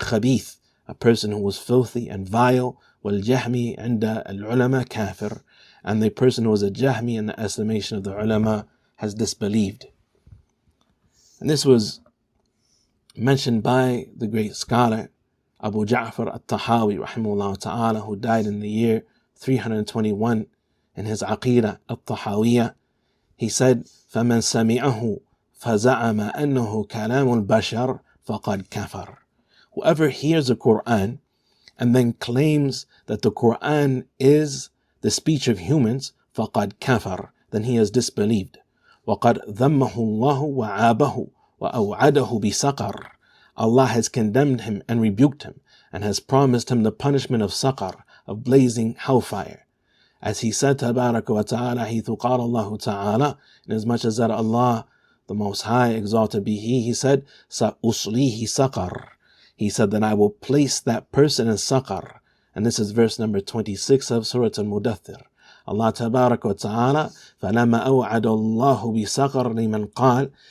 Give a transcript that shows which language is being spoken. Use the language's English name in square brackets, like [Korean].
[English] Khabith, a person who was filthy and vile. [Arabic] Wal Jahmi 'inda al-ulama kafir, [English] and the person who was a Jahmi in the estimation of the ulama has disbelieved. And this was mentioned by the great scholar Abu Ja'far al-Tahawi rahimahullah ta'ala, who died in the year 321 in his Aqidah al-Tahawiyah. He said, [Arabic] فَمَنْ سَمِعَهُ فَزَعَمَ أَنَّهُ كَلَامُ الْبَشَرِ فَقَدْ كَفَرَ. [English] Whoever hears the Quran and then claims that the Quran is the speech of humans, [Arabic] فَقَدْ كَفَرَ, [English] then he has disbelieved. [Arabic] وَقَدْ ذَمَّهُ اللَّهُ وَعَابَهُ وَأَوْعَدَهُ بِسَقَرٍ. [English] Allah has condemned him and rebuked him, and has promised him the punishment of saqar, of blazing hellfire. As he said, tabaraka wa ta'ala, [Arabic] حيث قال الله تعالى, [English] inasmuch as that Allah, the Most High, exalted be He said, [Arabic] سَأُصْلِيهِ سَقَرٍ. [English] He said that I will place that person in saqar. And this is verse number 26 of Surah Al-Mudaththir. [Arabic] Allah tabaraka wa ta'ala, فَلَمَّا أَوْعَدَ اللَّهُ بِسَقَرٍ لِمَنْ قَالَ.